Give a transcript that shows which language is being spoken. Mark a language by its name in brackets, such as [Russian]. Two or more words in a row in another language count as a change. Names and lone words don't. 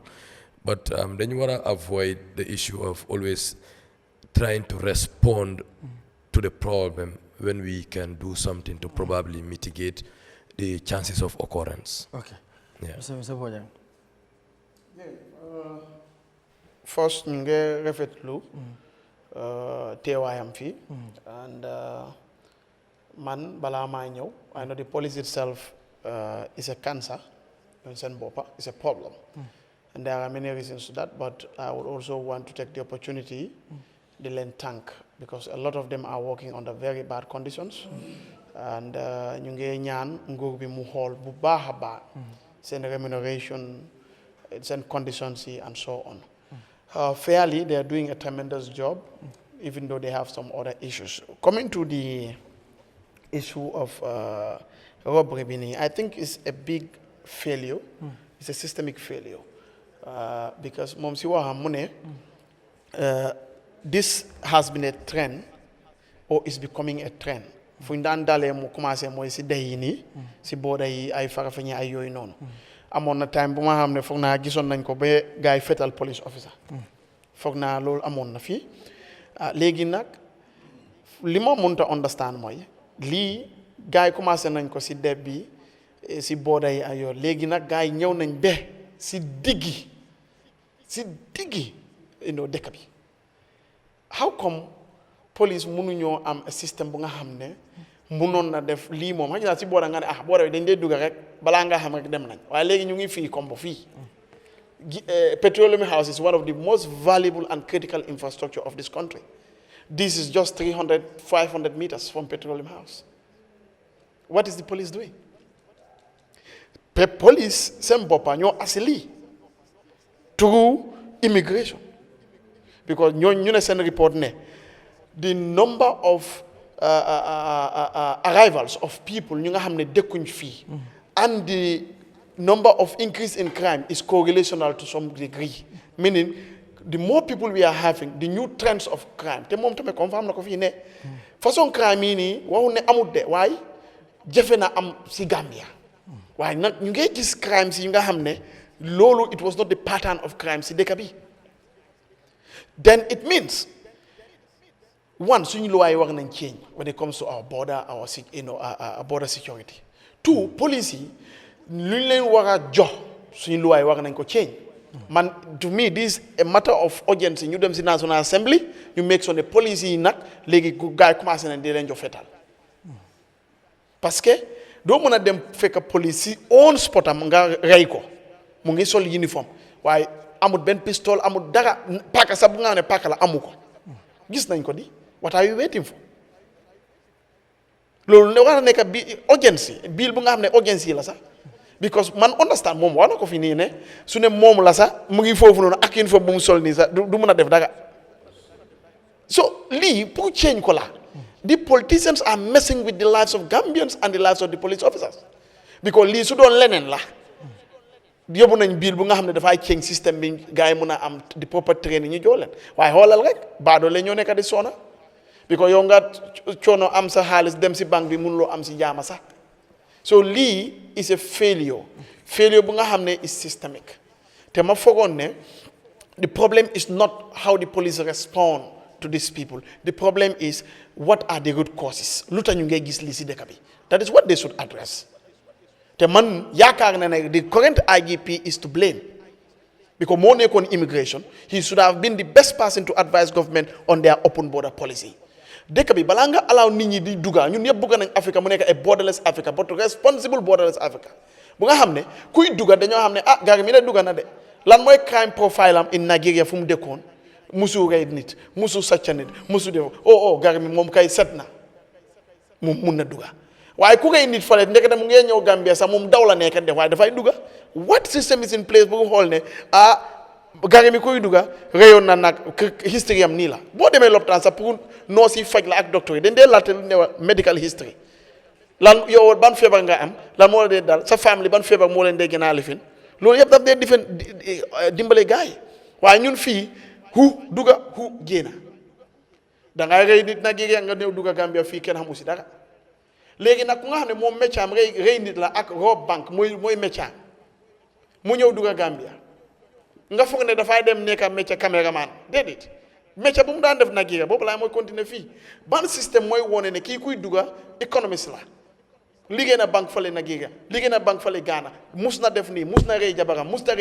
[English] But then you want to avoid the issue of always trying to respond to the problem when we can do something to probably mitigate the chances of occurrence. Okay. Yeah. Mr. Bojang. First, [Wolof] ñu ngi rafetlu teewaayam fi and man balaa maa ñëw, [English] I know the police itself is a cancer, it's a problem. And there are many reasons to that, but I would also want to take the opportunity to thank, because a lot of them are working under very bad conditions. [Wolof] And ñu ngi ñaan nguur bi mu xool bu baax a baax seen remuneration, seen conditions [English] and so on. Fairly, they are doing a tremendous job, even though they have some other issues. Coming to the issue of robbery, I think it's a big failure. It's a systemic failure. Because this has been a trend, or is becoming a trend. [Wolof] Fu ndan dalé mu commencé moy ci day ni ci boda yi ay Farafeñe ay yoy non. Amon na time bu ma xamné fokk na gisoon nañ ko ba gaay fétal police officer. Fokk na lool amon na fi. Légui nak li ma mënta understand moy li gaay commencé nañ ko ci deb bi ci boda yi ay yoy. Légui nak gaay ñew nañ bé ci diggi dëkk bi. [English] How come [Wolof] police mënuñoo am a système bu nga xam ne mënoon na def lii moom xam nga si boora nga ne boora bi dañ dee dugg rek balaa nga xam rek dem nañ waaye léegi ñu ngi fii comme fii [English] Petroleum House is one of the most valuable and critical infrastructure of this country. This is just 500 meters from Petroleum House. What is the police doing? Police [Wolof] seen boppa ñoo asili [English] through immigration, because [Wolof] ñu ne seen [English] report ne the number of arrivals of people [Wolof] ñu nga xam ne dëkkuñ fii [English] and the number of increase in crime is correlational to some degree, meaning the more people we are having, the new trends of crime. [Wolof] Te mom tamé confirm na ko fi ne façon crime yi ni waxu ne amut de waaye jafe na am si Gambia waaye nag ñu ngi gis crimes yi nga xam ne loolu [English] it was not the pattern of crime [Wolof] si dëkk bi. [English] Then it means one, [Wolof] suñu loi war nañ [English] change when it comes to our border, our border security. [Wolof] Two, police yi luñ leen war a jox suñu loi war nañ ko change. [English] Man, to me, this is a matter of urgency. [Wolof] You dem si National Assembly, [English] you make sure the police [Wolof] yi nag léegi gars yi commencé nañ di leen jox fetal. Parce que doo mën a dem fekk police si on spotam nga rey ko mu ngi sol uniforme waaye amul benn pistol amul dara paaka sax bu nga xam ne paaka la amu ko gis nañ ko di [English] what are you waiting for [Wolof] loolu ne war a nekk bi [English] urgency bill [Wolof] bu nga xam ne urgency la sax because man understand moom war na ko fi nii ne su ne moom la sax mu ngi foofu noonu ak uniforme bu mu sol nii sax du mën a def dara [English] so [Wolof] lii pour change ko la [English] the politicians are messing with the lives of Gambians and the lives of the police officers because [Wolof] lii su doon leneen la yóbbu nañ bill bu nga xam ne dafay change système bi gars yi mën a am [English] the proper training [Wolof] ñu jox leen waaye xoolal rek baadoo la ñoo nekk di soona because yow nga coono am sa xaalis dem si banque bi mënuloo am si jaama sax so lii [English] is a failure [Wolof] bu nga xam ne [English] is systemic [Wolof] te ma foogoon ne [English] the problem is not how the police respond to these people the problem is what are the root causes [Wolof] lu tax ñu ngay gis lii si dëkk bi [English] that is what they should address [Wolof] te man yaakaar na ne [English] the current IGP is to blame because [Wolof] moo nekkoon immigration [English] he should have been the best person to advise government on their open border policy [Wolof] dëkk bi balaa nga allow nit ñi di dugga ñun ñëpp bëgg nañ Africa mu nekk a [English] borderless Africa but responsible borderless Africa [Wolof] bu nga xam ne kuy dugga dañoo xam ne gari mi ne dugga na de lan mooy crime profile am in Nigeria fu mu dëkkoon musu rey nit musu sàcca nit musu def gari mi moom kay set na moom mun na dugga waaye ku rey nit fale ndekete mu ngee ñëw Gambia sax moom daw la nekk def waaye dafay dugga [English] what system is in place [Wolof] bu nga xool ne gari mi kuy dugga reyoon na nag history am nii la boo demee lopitaan sax pour noo si faj la ak docteur yi dañ dee laajte lu ne wa [English] medical history [Wolof] lan yow ban feebar nga am lan moo la dee dal sa famille ban feebar moo leen dee gën a lifin loolu yëpp daf dee dimbale gars yi waaye ñun fii dugga génna dangay rey nit nag yéegi nga ñëw dugga Gambia fii kenn xamu si dara léegi nag ku nga xam ne moom métier am rey nit la ak rob banque mooy métier mu ñëw dugga Gambia nga foog ne dafay dem nekk métier caméraman déedéet métier bu mu daan def Nigeria boobu laa mooy continuer fii ban système mooy wone ne kii kuy dugga économiste la liggéey na banque fale Nigeria liggéey na banque fale Ghana mus na def nii mus na rey jabaram